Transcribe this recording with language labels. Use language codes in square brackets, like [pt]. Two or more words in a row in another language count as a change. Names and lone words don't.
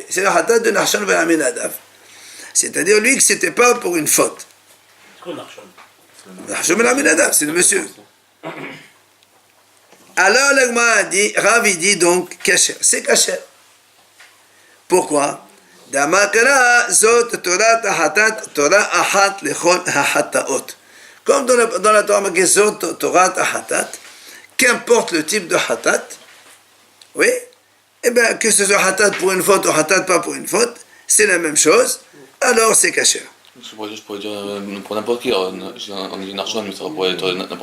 [fr] C'est le Hatat de Nachshon ben Aminadav. C'est-à-dire lui que c'était pas pour une faute. C'est quoi Nachshon? Nachshon ben Aminadav, c'est le monsieur. Alors l'Agma dit, Rav il dit donc kasher, c'est kasher. Pourquoi? [he] דמקרא זאת תורת חטאת תורה אחת לכל החטאות. [fr] Comme dans la Torah marqué [he] זאת תורת חטאת, [fr] qu'importe le type de hatat, oui, eh bien que ce soit hatat pour une faute ou hatat pas pour une faute, c'est la même chose, alors c'est kasher. Je pourrais dire pour n'importe qui. On dit Narshon, mais ça pourrait être n'importe qui.